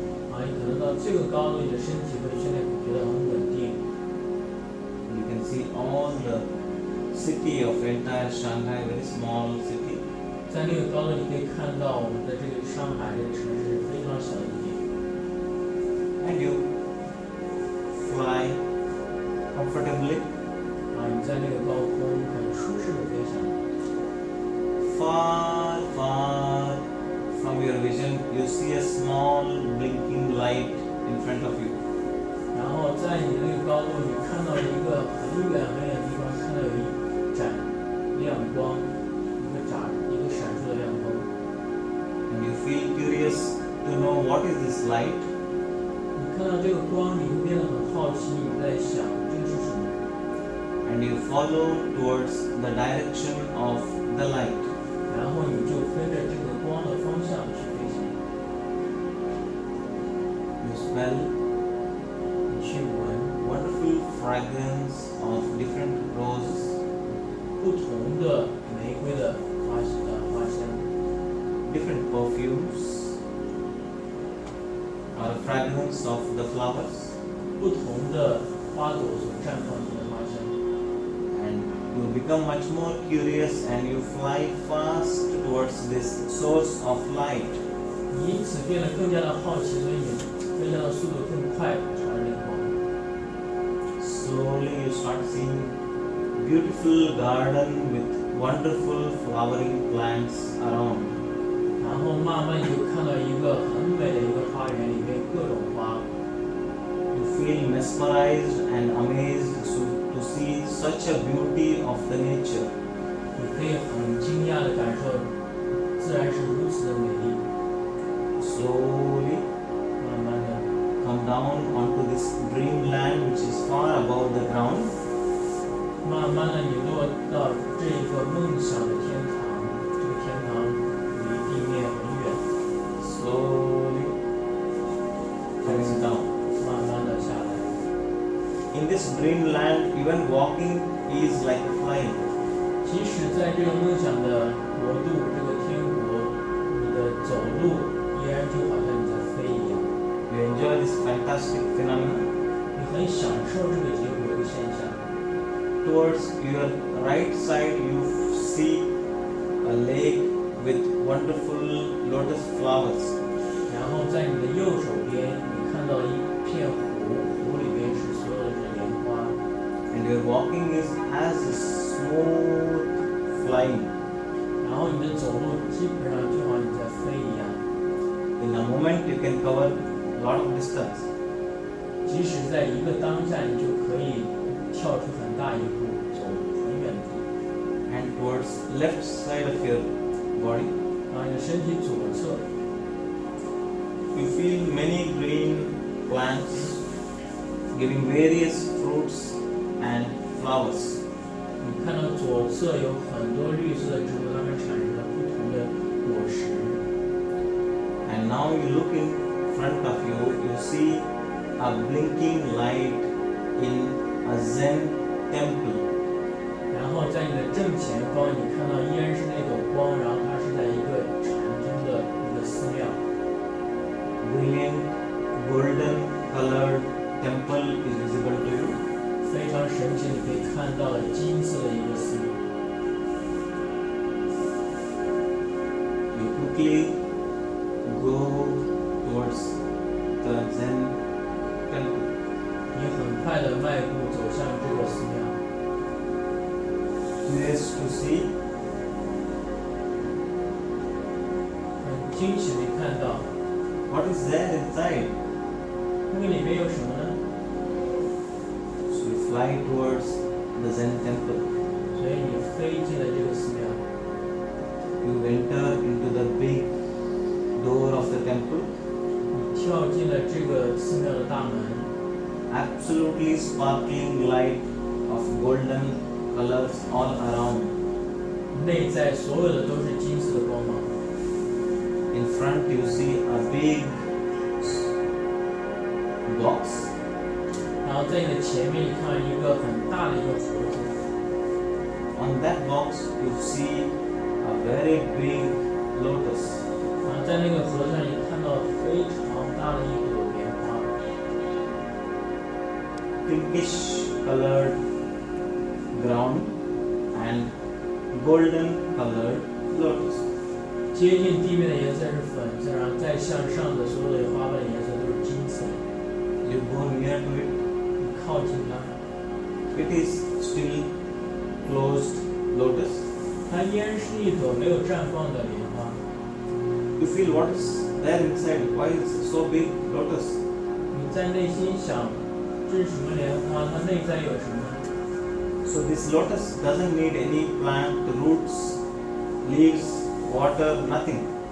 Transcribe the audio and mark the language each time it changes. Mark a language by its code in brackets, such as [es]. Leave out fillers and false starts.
[zh] 你可能到这个高度，你的身体会现在觉得很稳定。 [en] You can see all the city of entire Shanghai, very small city. [zh] 在那个高度，你可以看到我们的这个上海这个城市是非常小的一点。 [en] And you fly comfortably [zh] 你在那个高空很舒适的飞翔。 [en] far, far from your vision. You see a small blinking light in front of you. [zh] 然后在你那个高度，你看到一个很远很远的地方，看到有一盏亮光，一个闪烁的亮光。 [en] And you feel curious to know what is this light. [zh] 你看到这个光，你会变得很好奇，你在想这是什么？ [en] And you follow towards the direction of the light. [zh] 然后你就跟着这个光的方向去飞行。 [en] You smell [zh] 你去闻 [en] wonderful fragrance of different roses, [zh] 不同的玫瑰的花香， [en] different perfumes, or fragrance of the flowers. [zh] 不同的花朵所绽放出的花香。 [en] And you become much more curious and you fly fast towards this source of light. [zh] 你因此变得更加的好奇，所以你飞翔的速度更快，朝着那个光。 [en] Slowly you start seeing beautiful garden with wonderful flowering plants around. [zh] 然后慢慢你就看到一个很美的一个花园，里面各种花。 [en] You feel mesmerized and amazed to see such a beauty of the nature. [zh] 你可以很惊讶的感受，自然是如此的美丽。 [en] Slowly [zh] 慢慢的， [en] come down onto this dreamland which is far above the ground. [zh] 慢慢的你落到这个梦想的天堂，这个天堂离地面很远。 [en] Slowly coming down. [zh] 慢慢的下来。 [en] In this dreamland, even walking is like flying. [zh] 即使在这个梦想的国度，这个天国，你的走路依然就好像你在飞一样。 [en] You enjoy this fantastic phenomenon. [zh] 你很享受这个结果这个现象。 [en] Towards your right side, you see a lake with wonderful lotus flowers. [zh] 然后在你的右手边，你看到一片湖，湖里边是所有的这莲花。 [en] And your walking has a smooth flying. [zh] 然后你的走路基本上就好像你在飞一样。 [en] In a moment, you can cover a lot of distance. [zh] 即使在一个当下，你就可以跳出很大一步，走很远的地。 [en] And towards left side of your body, [zh] 然后你的身体左侧， [en] you feel many green plants giving various fruits and flowers. [zh] 你看到左侧有很多绿色的植物，它们产生了不同的果实。 [en] And now you look in front of you, you see a blinking light in a Zen temple. [zh] 然后在你的正前方，你看到依然是那朵光，然后它是在一个禅宗的一个寺庙。 [en] Brilliant golden colored temple is visible to you. [zh] 非常神奇，你可以看到金色的一个寺庙。 [en] You quickly go towards the Zen temple. [zh] 你很快的迈步走向这个寺庙。 [en] Curious to see, [zh] 很惊喜地看到， [en] what is there inside? [zh] 那个里面有什么呢？ [en] So you fly towards the Zen temple. [zh] 所以你飞进了这个寺庙， [en] You enter into the big door of the temple. [zh] 你跳进了这个寺庙的大门， [en] Absolutely sparkling light of golden colors all around. [zh] 内在所有的都是金色的光芒。 [en] In front you see a big box. [zh] 然后在你的前面，你看到一个很大的一个盒子， [en] On that box you see a very big lotus. [zh] 然后在那个盒子上，你看到非常大的一朵莲花， [en] Pinkish colored ground and golden colored lotus. [zh] 接近地面的颜色是粉色，然后再向上的所有的花瓣颜色都是金色。 [en] You go near to it. [zh] 你靠近它， [en] It is still closed lotus. [zh] 它依然是一朵没有绽放的莲花。 [en] You feel what is there inside? Why is it so big lotus? [zh] 你在内心想，这是什么莲花？它内在有什么？ [en] So this lotus doesn't need any plant, roots, leaves, water, nothing.